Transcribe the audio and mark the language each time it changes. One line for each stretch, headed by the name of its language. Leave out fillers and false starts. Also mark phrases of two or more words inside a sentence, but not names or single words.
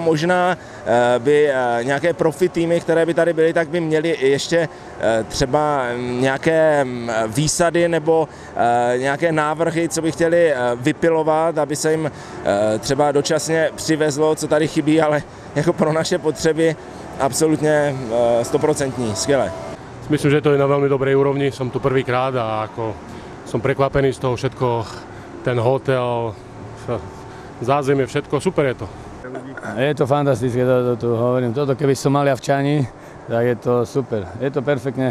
Czech: Možná by nějaké profi týmy, které by tady byly, tak by měly ještě třeba nějaké výsady nebo nějaké návrhy, co by chtěli vypilovat, aby se jim třeba dočasně přivezlo, co tady chybí, ale jako pro naše potřeby absolútne 100%,
Slovak: skvelé. Myslím, že to je na veľmi dobrej úrovni, som tu prvýkrát a ako som prekvapený z toho všetko, ten hotel, zázemie, všetko, super je to. Je to fantastické, to hovorím, toto keby som mal ja v Čani, tak je to super, je to perfektne.